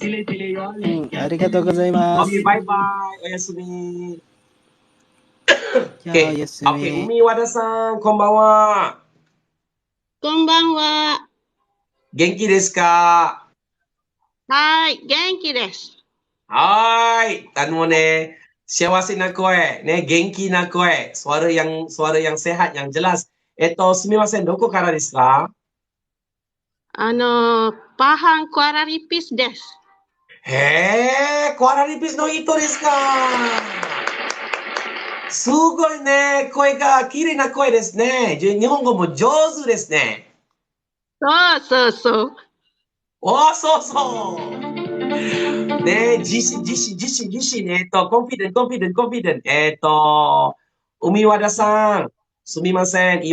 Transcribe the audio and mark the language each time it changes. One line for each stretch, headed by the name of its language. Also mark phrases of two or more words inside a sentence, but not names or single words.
Japanese: ありがとうございます。 OK, バイバイ。おやすみ。じゃあ、おやすみ。 OK, 海和田さん、こんばんは。こんばんは。元気ですか？はい、元気です。はい、幸せな声、元気な声,
Malay: suara yang sehat, yang jelas.
Japanese: すみません、どこからですか? パハンクアラリピスです。クアラルンプールの人ですか? すごいね、声がきれいな声ですね. 日本語も上手ですね. そうそうそう。そうそう。ね、自信。confident. 海和田さん、すみません。